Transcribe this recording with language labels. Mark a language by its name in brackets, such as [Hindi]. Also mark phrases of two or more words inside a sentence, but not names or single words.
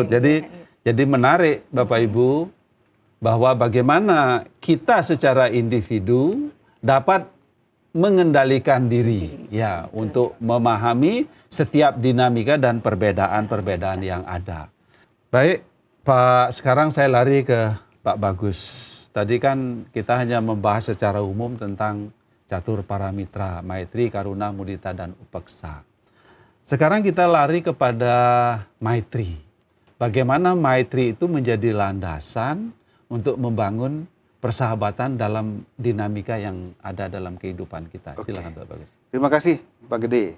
[Indonesian] Jadi menarik Bapak Ibu bahwa bagaimana kita secara individu dapat mengendalikan diri ya untuk memahami setiap dinamika dan perbedaan-perbedaan yang ada. Baik, Pak, sekarang saya lari ke Pak Bagus. Tadi kan kita hanya membahas secara umum tentang catur paramitra, maitri, karuna, mudita, dan upeksa. Sekarang kita lari kepada maitri. Bagaimana maitri itu menjadi landasan untuk membangun persahabatan dalam dinamika yang ada dalam kehidupan kita. Silakan Pak Bagus. Terima kasih Pak Gede.